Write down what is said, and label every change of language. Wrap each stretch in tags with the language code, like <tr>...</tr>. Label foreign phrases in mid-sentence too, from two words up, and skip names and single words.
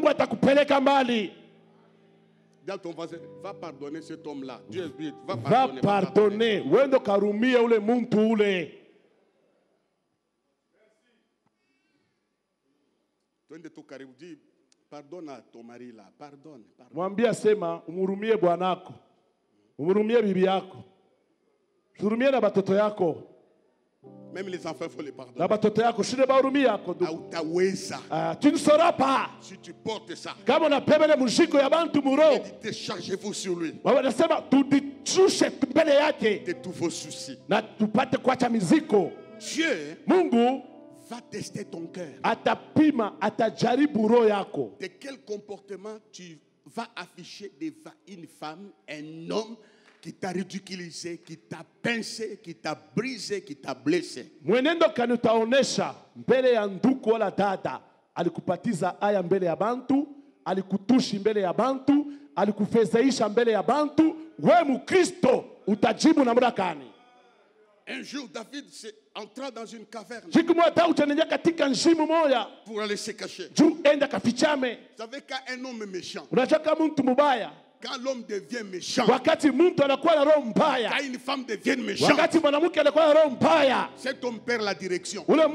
<fr>Dans ton voisin, va pardonner cet homme-là. Dieu dit, va pardonner. Dis, pardonne à ton mari là, pardonne.</fr> <sw>Mwambie sema umhurumie bwanako, umhurumie bibi yako, hurumie na batoto yako.</sw> <fr>Même les enfants, il faut les pardonner.</fr> <sw>Na batoto yako shinde bahurumie yako.</sw> <fr>Tu ne sauras pas. Si tu portes ça,</fr> <sw>kama unapebele mshiko ya bantu muro,</sw> <fr>déchargez-vous sur lui.</fr> <sw>Wanasema tudishushe mbele yake</sw> <fr>de tous vos soucis.</fr> <sw>Na tupate kuacha miziko.</sw> <fr>Dieu,</fr> <sw>Mungu</sw> <fr>va tester ton cœur.</fr> <sw>Atapima, atajaribu roho yako.</sw> <fr>De quel comportement tu vas afficher devant une femme, un homme qui t'a ridiculisé, qui t'a pincé, qui t'a brisé, qui t'a blessé.</fr> <sw>Mwenendo kani utaonesha mbele ya ndugu wala dada, alikupatiza aya mbele ya bantu, alikutushi mbele ya bantu, alikufezeisha mbele ya bantu, we Mkristo utajibu namna gani?</sw> <fr>Un jour, David entra dans une caverne pour aller se cacher. Vous savez, quand un homme est méchant, quand l'homme devient méchant, quand une femme devient méchante, cet homme perd la direction.</fr>